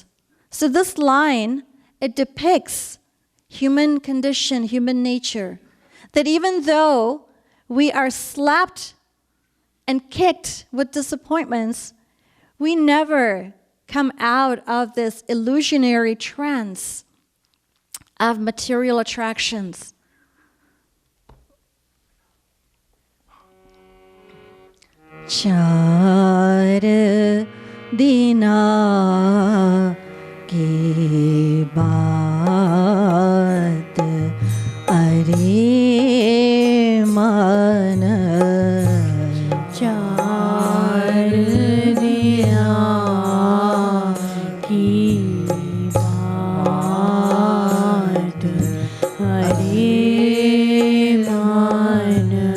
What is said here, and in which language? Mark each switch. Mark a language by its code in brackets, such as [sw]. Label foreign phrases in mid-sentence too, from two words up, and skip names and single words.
[en] So this line, it depicts human condition, human nature, that even though we are slapped and kicked with disappointments, we never come out of this illusionary trance of material attractions. [hi] चार दिना की बात अरे मन चार दिया की बात हरे मन